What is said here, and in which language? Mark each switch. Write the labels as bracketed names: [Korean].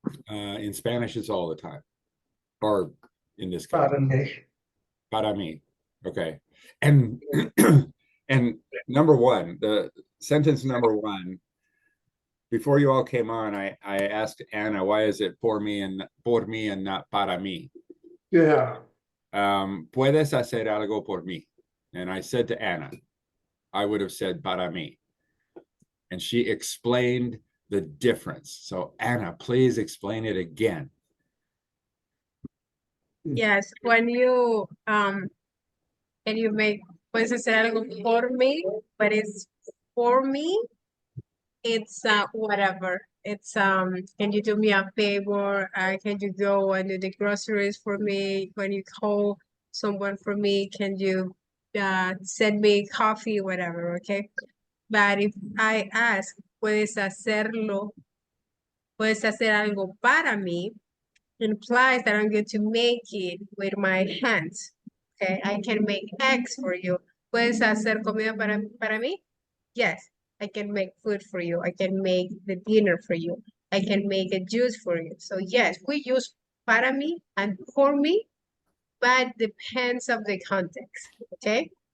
[English] In Spanish, it's all the time, or in this case, Pardon me. [Spanish] para mí. [English] Okay, and and number one, the sentence number one. Before you all came on, I asked Anna, why is it por mí and not para mí? Yeah. [Spanish] Puedes hacer algo por mí. [English] And I said to Anna, I would have said para mí. And she explained the difference. So Anna, please explain it again. Yes, when you make [Spanish] puedes hacer algo por mí, [English] but it's for me, it's whatever. It's can you do me a favor? Can you go and do the groceries for me? When you call someone for me, can you send me coffee, whatever, okay? But if I ask, [Spanish] puedes hacer algo para mí, [English] implies that I'm going to make it with my hands. Okay, I can make eggs for you. [Spanish] ¿Puedes hacer comida para mí? [English] Yes, I can make food for you. I can make the dinner for you. I can make a juice for you. So yes, we use para mí and for me, but depends of the context. Okay.